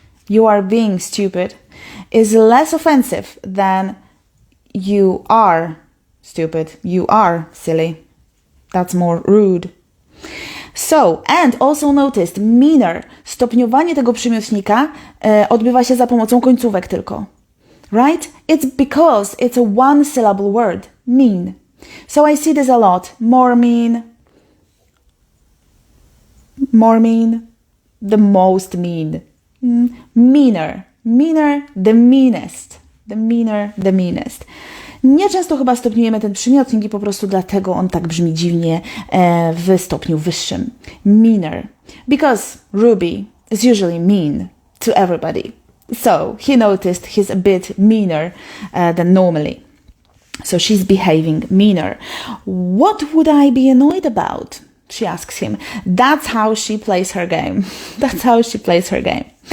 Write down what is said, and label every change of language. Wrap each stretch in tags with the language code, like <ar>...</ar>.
<en>You are being stupid is less offensive than you are stupid. You are silly. That's more rude. So, and also noticed, meaner.</en> <pl>Stopniowanie tego przymiotnika odbywa się za pomocą końcówek tylko.</pl> <en>Right? It's because it's a one-syllable word. Mean. So I see this a lot. More mean. More mean. The most mean. Meaner. Meaner, the meanest. The meaner, the meanest.</en> <pl>Nieczęsto chyba stopniujemy ten przymiotnik i po prostu dlatego on tak brzmi dziwnie w stopniu wyższym.</pl> <en>Meaner. Because Ruby is usually mean to everybody. So he noticed he's a bit meaner than normally. So she's behaving meaner. What would I be annoyed about? She asks him. That's how she plays her game. That's how she plays her game.</en>